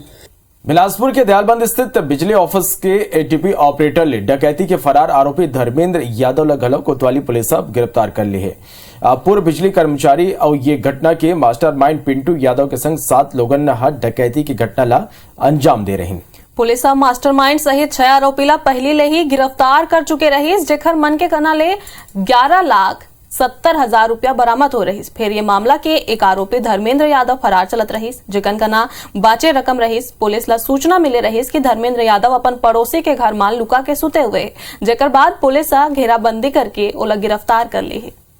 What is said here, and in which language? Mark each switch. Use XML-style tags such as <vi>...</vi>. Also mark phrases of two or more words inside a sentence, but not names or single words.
<hne>बिलासपुर के दयालबंद स्थित बिजली ऑफिस के ATP ऑपरेटर ने डकैती के फरार आरोपी धर्मेंद्र यादव लगलव कोतवाली पुलिस अब गिरफ्तार कर ली है। पूर्व बिजली कर्मचारी और ये घटना के मास्टरमाइंड पिंटू यादव के संग 7 लोगों ने हर डकैती की घटना ला अंजाम दे रहे। पुलिस अब मास्टरमाइंड सहित 6 आरोपी ला पहले ले ही गिरफ्तार कर चुके रही, जेखर मन के कना ले 11,70,000 रुपया बरामद हो रही। फिर ये मामला के एक आरोपी धर्मेंद्र यादव फरार चलत रही, जिकन कना बाचे रकम रही। पुलिस ला सूचना मिले रही कि धर्मेंद्र यादव अपन पड़ोसी के घर में लुका के सुते हुए, जेकर बाद पुलिस घेराबंदी करके ओला गिरफ्तार कर ली है।</hne>